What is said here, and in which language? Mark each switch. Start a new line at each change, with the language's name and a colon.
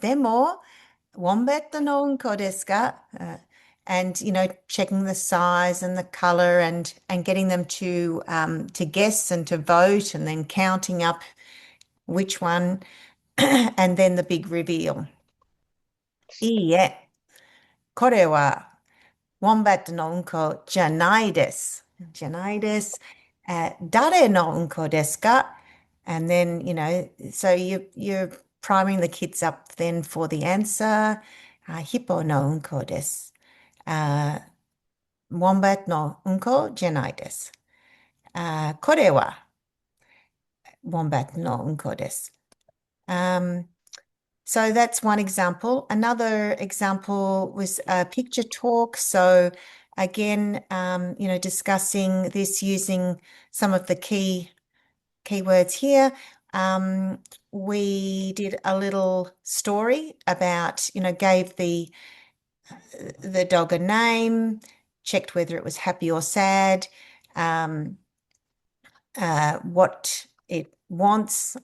Japanese: Demo, wombat no unko desu ka?
English: And, checking the size and the color, and getting them to guess and to vote, and then counting up which one, and then the big reveal.
Japanese: いいえ、これはウォンバットのうんこじゃないです。じゃないです。誰のうんこですか?
English: And then, so you're priming the kids up then for the answer.
Japanese: ヒポのうんこです。ウォンバットのうんこじゃないです。これはウォンバットのうんこです。
English: So that's one example. Another example was a picture talk. So again, discussing this using some of the keywords here. We did a little story about, gave the dog a name, checked whether it was happy or sad, um, what it wants.